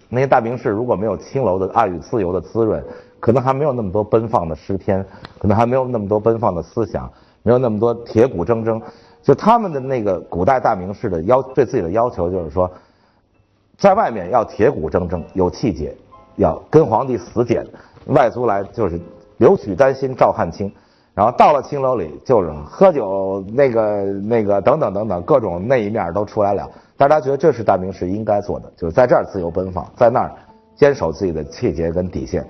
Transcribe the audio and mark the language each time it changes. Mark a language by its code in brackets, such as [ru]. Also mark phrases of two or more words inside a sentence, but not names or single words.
[zh] 那些大名士如果沒有青樓的愛與自由的滋潤，可能還沒有那麼多奔放的詩篇，可能還沒有那麼多奔放的思想，沒有那麼多鐵骨錚錚。就他們的那個古代大名士的對自己的要求就是說，在外面要鐵骨錚錚，有氣節，要跟皇帝死諫，外族來就是留取丹心照汗青，然後到了青樓裡就是喝酒那個等等等等各種那一面都出來了。大家覺得這是大名士應該做的，就是在這兒自由奔放，在那兒堅守自己的氣節跟底線。